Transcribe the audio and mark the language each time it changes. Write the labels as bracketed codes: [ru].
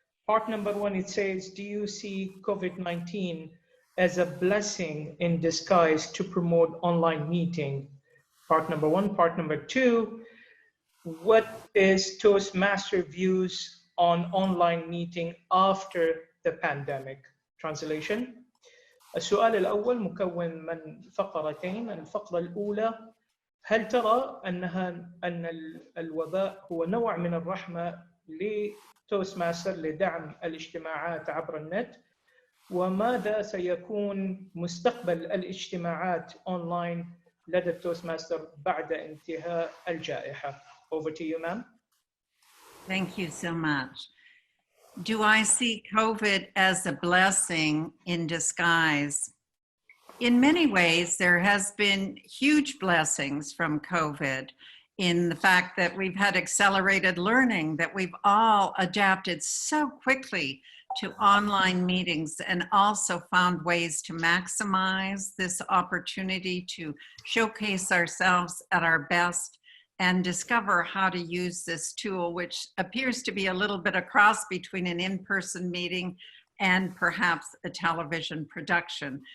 [en] Part number one, it says, do you see COVID-19 as a blessing in disguise to promote online meeting? Part number one. Part number two, what is Toastmaster views on online meeting after the pandemic? Translation. [ar] السؤال الأول مكون من فقرتين. الفقرة الأولى، هل ترى أن الوباء هو نوع من الرحمة لتوستماستر لدعم الاجتماعات عبر النت؟ وماذا سيكون مستقبل الاجتماعات أونلاين لدى التوستماستر بعد انتهاء الجائحة؟ [en] Over to you, ma'am. Thank you so much. Do I see COVID as a blessing in disguise? In many ways, there has been huge blessings from COVID in the fact that we've had accelerated learning, that we've all adapted so quickly to online meetings and also found ways to maximize this opportunity to showcase ourselves at our best and discover how to use this tool, which appears to be a little bit a cross between an in-person meeting and perhaps a television production.